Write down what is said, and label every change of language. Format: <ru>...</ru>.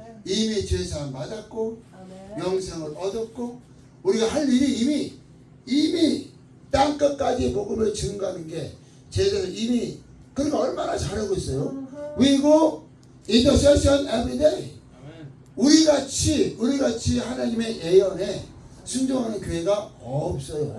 <ko>이미 죄사함 받았고 영생을 얻었고 우리가 할 일이 이미 땅끝까지 복음을 증거하는 게 제자들 이미 그러니까 얼마나 잘하고 있어요.</ko> <en>We go intercession every day.</en> <ko>우리 같이 하나님의 예언에 순종하는 교회가 없어.</ko>